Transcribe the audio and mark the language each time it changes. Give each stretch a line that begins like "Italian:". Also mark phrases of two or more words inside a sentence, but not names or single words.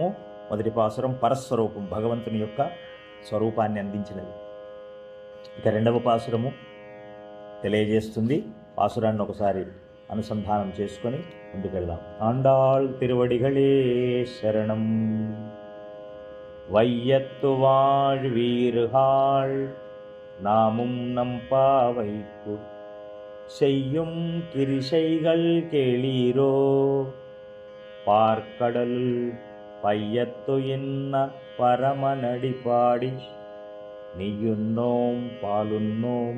Telugu: మొదటి పాసురం పరస్వరూపం, భగవంతుని యొక్క స్వరూపాన్ని అందించినది. ఇక రెండవ పాసురము తెలియజేస్తుంది. పాసురాన్ని ఒకసారి అనుసంధానం చేసుకొని ముందుకెళ్దాం.
Tamil: ஆண்டாள் திருவடிகளே சரணம். வையத்து வாழ்வீர்கள் நாமும் நம்பாவைக்கு செய்யும் கிரிசைகள் கேளீரோ பார்க்கடல் பையத்து என்ன பரமநடி பாடி நெய்யுண்ணோம் பாலுண்ணோம்